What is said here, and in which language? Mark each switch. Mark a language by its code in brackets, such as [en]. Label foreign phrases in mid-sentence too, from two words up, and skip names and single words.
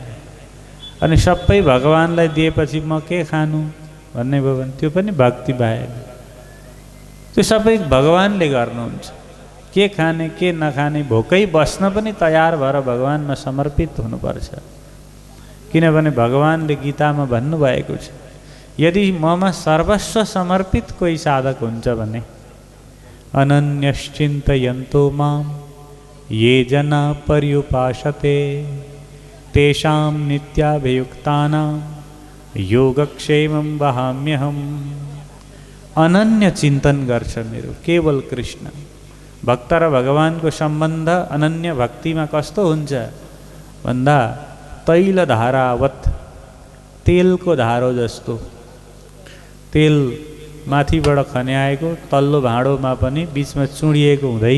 [ne] अनि सबै भगवानलाई दिएपछि म के खानु भन्ने भयो भने त्यो पनि भक्ति भएन। त्यो सबै भगवानले गर्नुहुन्छ। के खाने के नखाने भोकै बस्न पनि तयार भएर भगवानमा समर्पित हुनुपर्छ। किनभने भगवानले गीतामा भन्नुभएको छ, यदि ममा सर्वस्व समर्पित कोही साधक हुन्छ भने [sa] अनन्यश्चिन्तयन्तो माम ये जना पर्युपासते तेषां नित्याभियुक्तानां योगक्षेमं वहाम्यहम्। [ne] अनन्य चिन्तन गर्छ मेरो, केवल कृष्ण। भक्त र भगवानको सम्बन्ध अनन्य भक्तिमा कस्तो हुन्छ भन्दा [sa] तैल धारावत, [ne] तेलको धारो जस्तो। तेल माथिबाट खन्याएको तल्लो भाँडोमा पनि बिचमा चुडिएको हुँदैन।